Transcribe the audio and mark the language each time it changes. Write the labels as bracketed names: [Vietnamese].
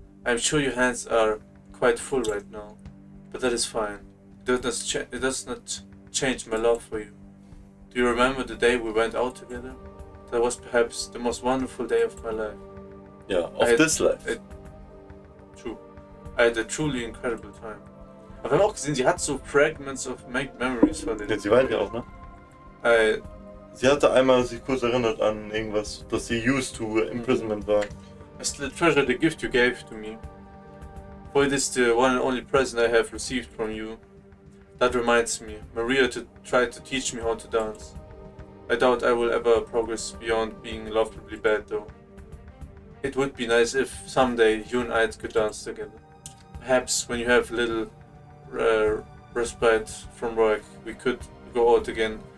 [English] I'm sure your hands are quite full right now, but that is fine. It does not change my love for you. Do you remember the day we went out together? That was perhaps the most wonderful day of my life. Ja, of this life. True. I had a truly incredible time. [German] Aber wir haben auch gesehen, sie hat so [English] Fragments of Memories [German] von den. Ja, sie weint ja auch, ne? Sie hatte einmal sich kurz erinnert an irgendwas, dass sie [English] used to imprisonment [German] war. [English] I still treasure the gift you gave to me. For it is the one and only present I have received from you. That reminds me, Maria tried to teach me how to dance. I doubt I will ever progress beyond being laughably bad though. It would be nice if someday you and I could dance together. Perhaps when you have a little respite from work, we could go out again.